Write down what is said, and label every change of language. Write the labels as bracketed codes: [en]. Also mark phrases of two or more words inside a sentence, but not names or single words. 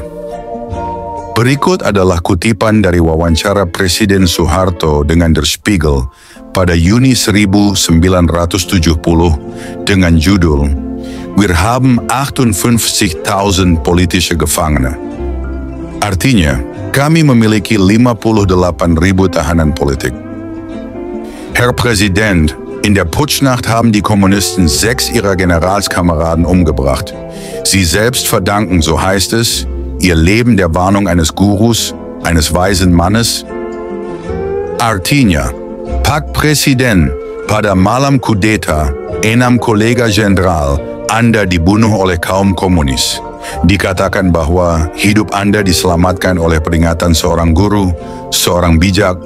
[id] Berikut adalah kutipan dari wawancara Presiden Soeharto dengan Der Spiegel pada Juni 1970 dengan judul [de] Wir haben 58.000 politische Gefangene. [id] Artinya, kami memiliki 58.000 tahanan politik. [de] Herr Präsident, in der Putschnacht haben die Kommunisten 6 ihrer Generalskameraden umgebracht. Sie selbst verdanken, so heißt es, ihr Leben der Warnung eines Gurus, eines weisen Mannes. [id] Artinya, Pak Presiden, pada malam kudeta, 6 kolega jenderal Anda dibunuh oleh kaum komunis. Dikatakan bahwa hidup Anda diselamatkan oleh peringatan seorang guru, seorang bijak.